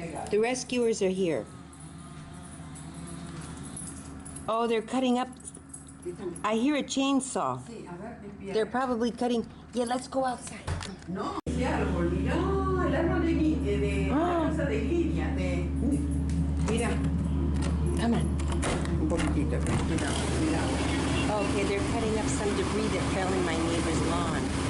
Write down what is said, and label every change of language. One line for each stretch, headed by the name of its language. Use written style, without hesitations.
English: The rescuers are here. Oh, they're cutting up. I hear a chainsaw. They're probably cutting. Yeah, let's go outside.
Spanish: No, ese árbol, mira, el árbol de la casa de Lidia, mira.
English: Come on.
Spanish: Un poquitito, mira.
English: Okay, they're cutting up some debris that fell in my neighbor's lawn.